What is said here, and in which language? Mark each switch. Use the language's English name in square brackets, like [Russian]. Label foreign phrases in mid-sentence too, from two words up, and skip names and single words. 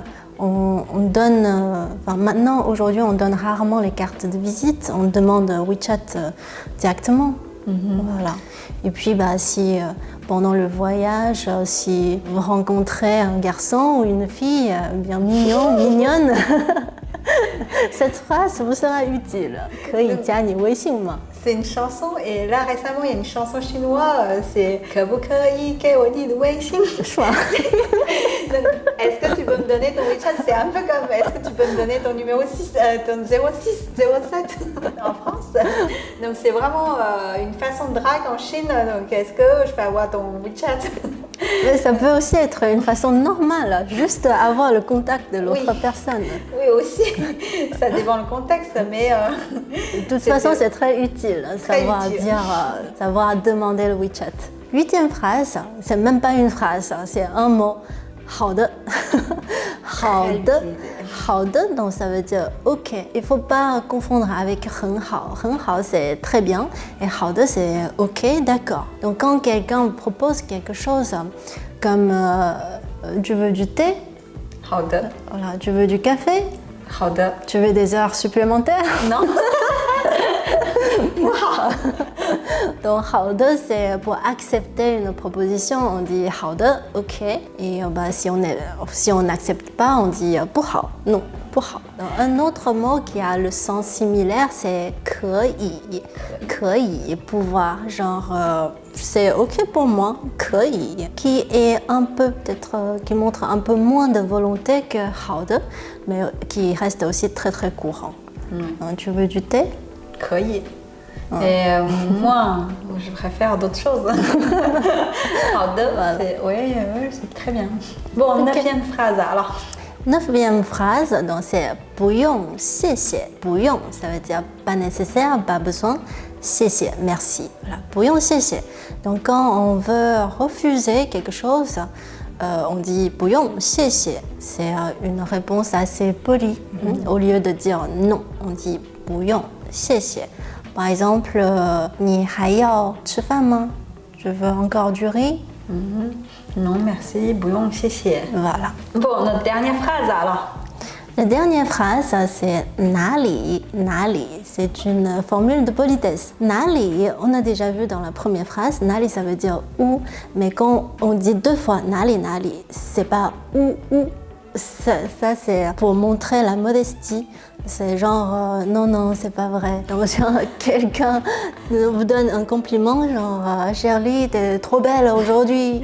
[French] On donne, maintenant aujourd'hui on donne rarement les cartes de visite, on demande WeChat directement. Voilà. Et puis si pendant le voyage, si vous rencontrez un garçon ou une fille bien mignonne, cette phrase vous sera utile. [Chinese] 可以加你微信吗? [French] C'est une chanson et là récemment il y a une chanson chinoise, c'est [Chinese] 可不可以给我你的微信? [French] Est-ce que tu peux me donner ton WeChat? C'est un peu comme est-ce que tu peux me donner ton numéro 6, ton 0607 en France? Donc c'est vraiment une façon de drague en Chine. Donc est-ce que je peux avoir ton WeChat? Mais ça peut aussi être une façon normale, juste avoir le contact de l'autre personne. Oui aussi, ça dépend le contexte, mais de toute façon c'est très utile, savoir demander le WeChat. 8e phrase, c'est même pas une phrase, c'est un mot. [Chinese] 好的，好的，好的， [French] donc ça veut dire ok. Il faut pas confondre avec [Chinese] 很好，很好 [French] c'est très bien et 好的 c'est ok, d'accord. Donc quand quelqu'un vous propose quelque chose comme tu veux du thé, [Chinese] 好的. [French] Voilà, tu veux du café, [Chinese] 好的. [French] Tu veux des heures supplémentaires? Non. Donc 好的 c'est pour accepter une proposition, on dit 好的 ok. Et si on n'accepte pas, on dit 不好 non, 不好. Un autre mot qui a le sens similaire c'est [Chinese] 可以, 可以 [French] pouvoir, genre c'est ok pour moi, [Chinese] 可以, [French] qui est un peu peut-être qui montre un peu moins de volonté que 好的, mais qui reste aussi très très courant. Tu veux du thé? [Chinese] 可以. [French] Et moi, je préfère d'autres choses. Oui, c'est très bien. Bon, 9e phrase alors. 9e phrase, donc c'est [Chinese] 不用谢谢. 不用, [French] ça veut dire pas nécessaire, pas besoin. [Chinese] 谢谢, [French] merci. Voilà, [Chinese] 不用谢谢. [French] Donc quand on veut refuser quelque chose, on dit [Chinese] 不用谢谢. [French] C'est une réponse assez polie. Au lieu de dire non, on dit [Chinese] 不用谢谢. [French] Par exemple, [Chinese] 你还要吃饭吗? [French] Je veux encore du riz? Non, merci, [Chinese] 不用谢谢. [French] Voilà. Bon, notre dernière phrase alors. La dernière phrase, c'est [Chinese] 哪里, 哪里. [French] C'est une formule de politesse. [Chinese] 哪里, [French] on a déjà vu dans la première phrase. [Chinese] 哪里, [French] ça veut dire où. Mais quand on dit 2 fois [Chinese] 哪里, 哪里, [French] c'est pas où. Ça c'est pour montrer la modestie. C'est genre non, c'est pas vrai. Donc genre, quelqu'un vous donne un compliment, genre Shirley, t'es trop belle aujourd'hui.